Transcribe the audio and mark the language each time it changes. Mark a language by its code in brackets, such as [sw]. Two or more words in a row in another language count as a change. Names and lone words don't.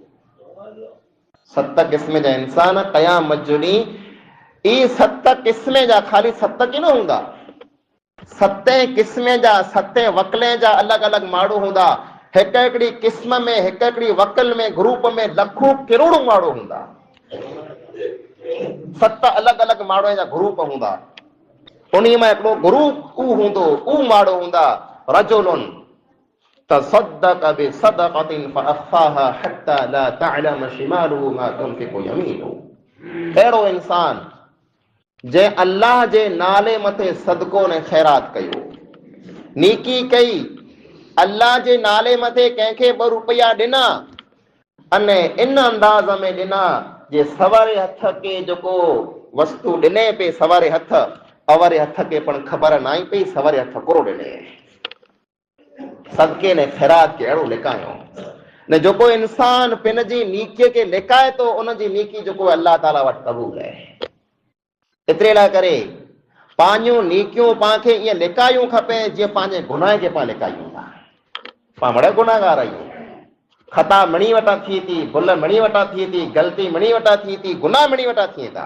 [sd] 7 क़िस्म जा इंसान क़यामत जो ॾींहुं, ई 7 क़िस्म जा ख़ाली 7 की न हूंदा, 7 क़िस्म जा 7 वकले जा अलॻि अलॻि माण्हू हूंदा। हिकु हिकिड़ी क़िस्म में, हिकु हिकिड़ी वकल में, ग्रुप में लखों करोड़ों माण्हू हूंदा। 7 अलॻि अलॻि माण्हू जा ग्रुप हूंदा। उन मां हिकिड़ो ग्रुप ऊ हूंदो, ऊ माण्हू हूंदा, [ar] رجل تصدق بصدقة فأخفاها حتى لا تعلم شماله ما تنفق يمينه. [sd] अहिड़ो इंसान जंहिं अल्लाह जे नाले मथे सदको ने ख़ैरात कयो, नीकी कई, अल्लाह जे नाले मथे कंहिंखे 2 रुपया ॾिना, अने इन अंदाज़ में ॾिना जे सवारे हथ के जेको वस्तु ॾिने पे सवारे हथ, अवरे हथ के पण ख़बर न आई पई सवारे हथ कोरो ॾिने। सदके ने खैरात के अड़ो लिकायो ने जो को इंसान पिन जी नीकीअ के लिकाए तो उन जी नीकी जो को अल्लाह ताला वटि क़बूल है। इतरे ला करे पांजूं नीकियूं पांखे ईअं लिकायूं खपे जीअं पंहिंजे गुनाह खे पाण लिकायूं था। पाण बड़ा गुनाहगार आहियूं, खता मणी वटा थिए थी, भुल मणी वटा थिए थी, ग़लती मणी वटा थिए थी, गुनाह मणी वटा थिए था।